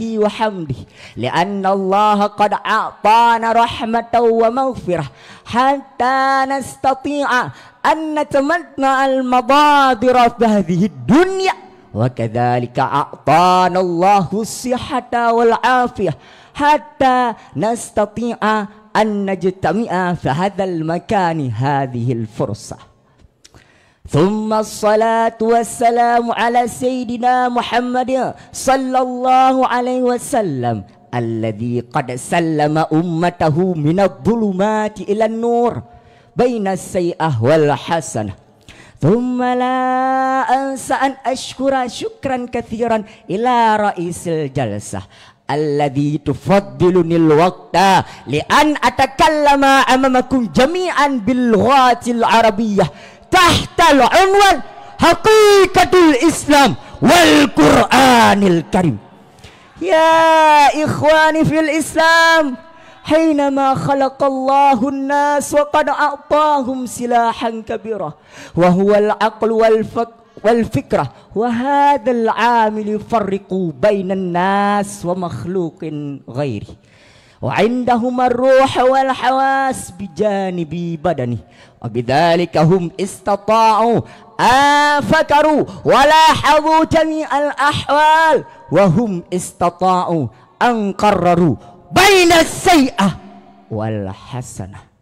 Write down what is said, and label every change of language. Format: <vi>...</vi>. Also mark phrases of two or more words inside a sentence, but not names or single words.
<ar>وحمده، لأن الله قد أعطانا رحمة ومغفرة حتى نستطيع أن نتمتع المضادر في هذه الدنيا، وكذلك أعطانا الله الصحة والعافية حتى نستطيع أن نجتمع في هذا المكان هذه الفرصة. ثم الصلاة والسلام على سيدنا محمد صلى الله عليه وسلم الذي قد سلم أمته من الظلمات إلى النور بين السيئة والحسنة. ثم لا أنسى أن أشكر شكرا كثيرا إلى رئيس الجلسة الذي تفضلني الوقت ل أن أتكلم أمامكم جميعا باللغة العربية تحت العنوان حقيقة الإسلام والقرآن الكريم. يا إخواني في الإسلام, حينما خلق الله الناس وقد أعطاهم سلاحا كبيرا وهو العقل والفكرة وهذا العامل يفرق بين الناس ومخلوق غيره وعندهما الروح والحواس بجانب بدنه وبذلك هم استطاعوا أن فكروا ولاحظوا جميع الأحوال وهم استطاعوا أن قرروا بين السيئة والحسنة.</ar>